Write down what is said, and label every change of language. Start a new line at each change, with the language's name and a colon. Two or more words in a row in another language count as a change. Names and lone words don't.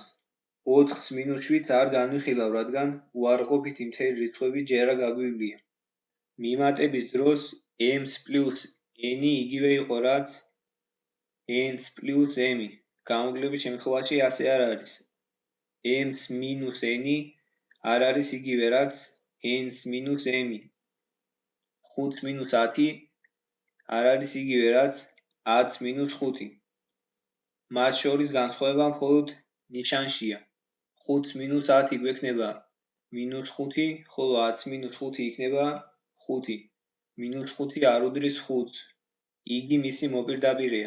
Georgian: 4-ს minus 7 არ განვიხილავ, რადგან უარყოფითი მთელი რიცხვები ჯერ არ გაგვივლია. მიმატების დროს m-ს plus n იგივე იყო, რაც n-ს plus m. გამოკლების შემთხვევაში ასე არ არის. m-ს minus n არ არის იგივე, რაც n-ს minus m. 5 minus 10 არ არის იგივე, რაც 10 minus 5. მათ შორის განსხვავება მხოლოდ ნიშანშია. 5 minus 10 გვექნება minus 5, ხოლო 10 minus 5 იქნება 5. minus 5 არ უდრის 5-ს. იგი მისი მოპირდაპირეა.